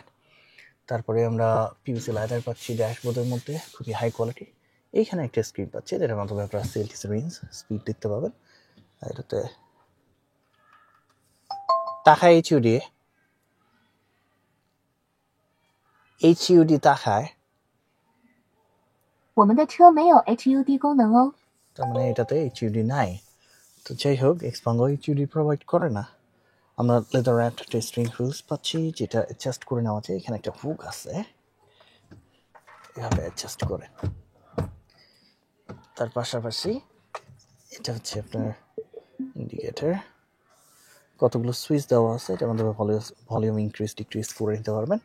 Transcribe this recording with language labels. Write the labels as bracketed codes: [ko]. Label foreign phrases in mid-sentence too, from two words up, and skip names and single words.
[bn] তারপরে আমরা [en] PVC lighter [bn] পাচ্ছি ড্যাশবোর্ডের মধ্যে, খুবই [en] high quality. [bn] এইখানে একটা স্ক্রিন পাচ্ছি, এটার মাধ্যমে আপনারা [en] selfie range, [bn] স্পিড দেখতে পাবেন। এটাতে তাকায় HUD তাকায়। [zh] 我们的车没有 HUD 功能哦。 [bn] তার মানে এটাতে HUD নাই। তো যাই হোক, Xpeng HUD প্রোভাইড করে না। আমরা [en] leather wrapped [bn] একটা [en] string wheels [bn] পাচ্ছি, যেটা অ্যাডজাস্ট করে নেওয়া যায়। এখানে একটা হুক আছে, এভাবে অ্যাডজাস্ট করে। তার পাশাপাশি এটা হচ্ছে আপনার ইন্ডিকেটর, কতগুলো সুইচ দেওয়া আছে, এটার মাধ্যমে [en] volume increase decrease [bn] করে নিতে পারবেন।